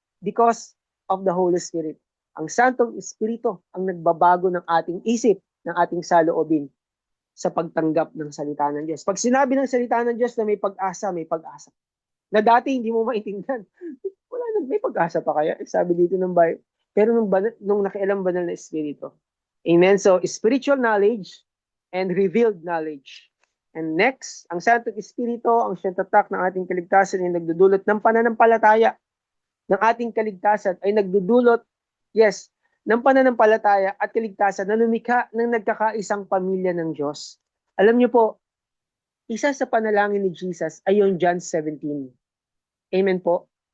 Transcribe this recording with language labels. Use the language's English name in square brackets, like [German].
[English] Because of the Holy Spirit. [Filipino] Ang Santong Espiritu ang nagbabago ng ating isip, ng ating saloobin sa pagtanggap ng salita ng Diyos. Pag sinabi ng salita ng Diyos na may pag-asa, may pag-asa. Na dati hindi mo maintindihan. Wala na, may pag-asa pa kaya? Sabi dito ng Bible. Pero nung nakialam banal na Espiritu. Amen? [English] So, spiritual knowledge and revealed knowledge. [Filipino] And next, ang Santong Espiritu, ang siyang tatak ng ating kaligtasan ay nagdudulot ng pananampalataya ng ating kaligtasan ay nagdudulot, yes, ng pananampalataya at kaligtasan na lumikha ng nagkakaisang pamilya ng Diyos. Alam niyo po, isa sa panalangin ni Jesus ay yung John 17. Amen po.